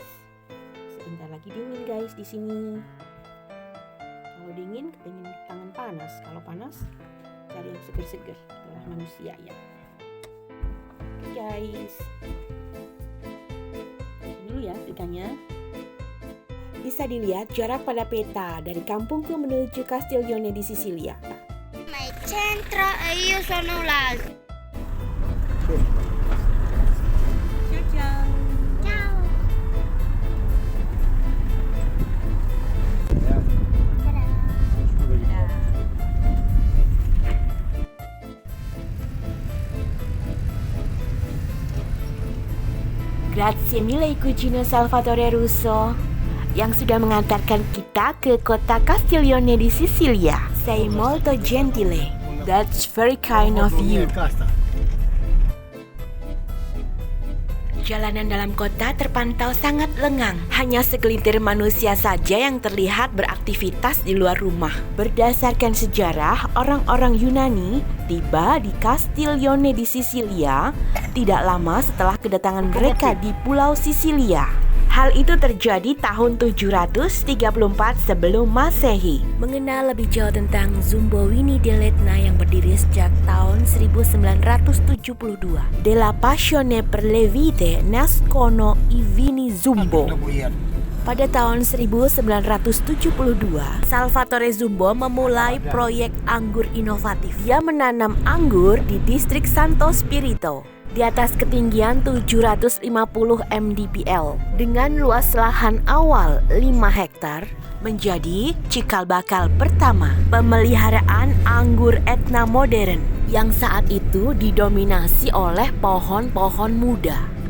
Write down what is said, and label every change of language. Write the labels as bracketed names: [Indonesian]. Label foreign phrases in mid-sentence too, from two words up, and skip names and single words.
[Indonesian] Sebentar lagi dingin guys di sini. Kalau dingin kepengen tangan panas, kalau panas cari yang seger-seger. Itulah manusia ya. Guys, ini dulu ya setrikanya. Bisa dilihat jarak pada peta dari kampungku menuju Castiglione di Sisilia. [Italian] Ma il centro e io sono l'altro. Ciao. Ciao. Grazie mille [Indonesian] Cugino Salvatore Russo yang sudah mengantarkan kita ke kota Castiglione di Sisilia. [Italian] Sei molto gentile. [English] That's very kind of you. [Indonesian] Jalanan dalam kota terpantau sangat lengang. Hanya segelintir manusia saja yang terlihat beraktivitas di luar rumah. Berdasarkan sejarah, orang-orang Yunani tiba di Castiglione di Sisilia tidak lama setelah kedatangan mereka di Pulau Sisilia. Hal itu terjadi tahun 734 sebelum Masehi. Mengenal lebih jauh tentang Zumbo Vini del Etna yang berdiri sejak tahun 1972. [Italian] Della passione per le vite nascono i vini Zumbo. [Indonesian] Pada tahun 1972, Salvatore Zumbo memulai proyek anggur inovatif. Dia menanam anggur di distrik Santo Spirito di atas ketinggian 750 mdpl dengan luas lahan awal 5 hektar menjadi cikal bakal pertama pemeliharaan anggur Etna modern yang saat itu didominasi oleh pohon-pohon muda.